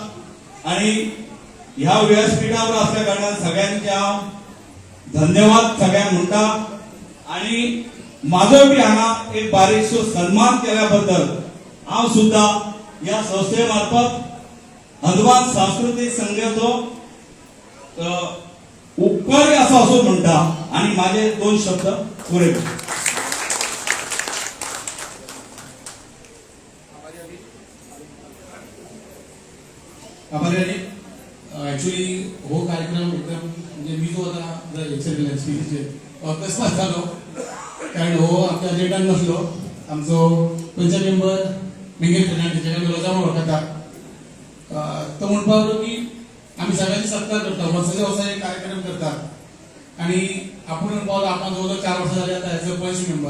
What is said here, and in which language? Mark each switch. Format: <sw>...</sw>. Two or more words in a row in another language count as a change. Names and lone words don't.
<kok>आणि ह्या व्यासपीठावर असल्या कारणान सगळ्यांचे हांव धन्यवाद सगळ्यांक म्हणटा. आणि माझो बी हांगा एक बारीकसो सन्मान केल्याबद्दल हांव सुद्धा या संस्थेमार्फत हनुमान सांस्कृतिक संघाचो उपकारी आसा असो म्हणटा. आणि माझे 2 शब्द पुरे. ऍक्च्युली हो कार्यक्रम एकदम म्हणजे मी जो होता एक्सपिरियन्स अकस्मात झालो, कारण हो आमच्या अजेंडान नसलो. आमचो पंच मेंबर मिंगेल फर्नांडीस जेका आमी रोजा म्हणून वळखतात, तो म्हणपा लागलो की आम्ही सगळ्यांनी सत्कार करता, वर्साचे वर्सा एक कार्यक्रम करतात. आणि आपण म्हणपाक लागलो आपण जवळ 4 वर्सां जाली आतां</kok> <en>as a</en> <kok>पंच मेंबर.</kok>